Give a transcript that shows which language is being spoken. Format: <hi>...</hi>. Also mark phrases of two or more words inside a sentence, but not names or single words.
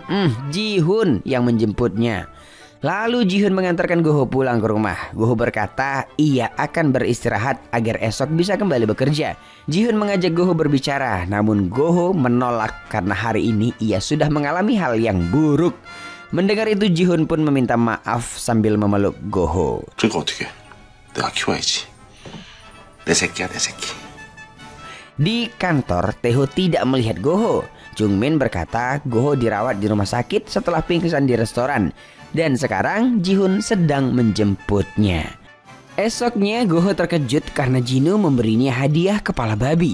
<id>Ji-hoon yang menjemputnya. Lalu Ji-hoon mengantarkan Goho pulang ke rumah. Goho berkata ia akan beristirahat agar esok bisa kembali bekerja. Ji-hoon mengajak Goho berbicara, namun Goho menolak karena hari ini ia sudah mengalami hal yang buruk. Mendengar itu Ji-hoon pun meminta maaf sambil memeluk Goho.</id> <ko>그러니까 어떻게? 내가 키워야지. 내 새끼야, 내 새끼.</ko> <id>Di kantor, Taeho tidak melihat Goho. Jungmin berkata Goho dirawat di rumah sakit setelah pingsan di restoran. Dan sekarang Ji-hoon sedang menjemputnya. Esoknya Goho terkejut karena Jinu memberinya hadiah kepala babi.</id>